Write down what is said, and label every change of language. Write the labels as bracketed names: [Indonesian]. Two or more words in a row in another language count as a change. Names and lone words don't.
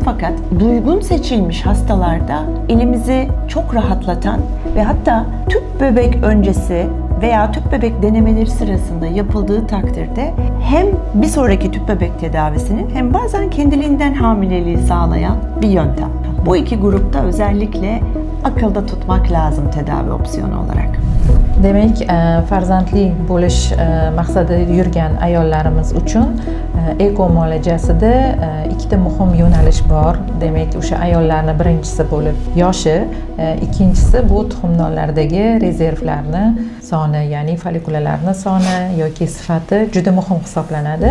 [Turkish] Fakat duygun seçilmiş hastalarda elimizi çok rahatlatan ve hatta tüp bebek öncesi veya tüp bebek denemeleri sırasında yapıldığı takdirde hem bir sonraki tüp bebek tedavisinin hem bazen kendiliğinden hamileliği sağlayan bir yöntem. Bu iki grupta özellikle akılda tutmak lazım tedavi opsiyonu olarak. [Uzbek] Demak, farzandli bo'lish maqsadida yurgan ayollarimiz uchun eko muolajasida ikkita muhim yo'nalish bor. Demak, o'sha ayollarni birinchisi bo'lib yoshi, ikkinchisi bu tuxumdonlardagi rezervlarni soni, ya'ni folikulalarni soni yoki sifati juda muhim hisoblanadi.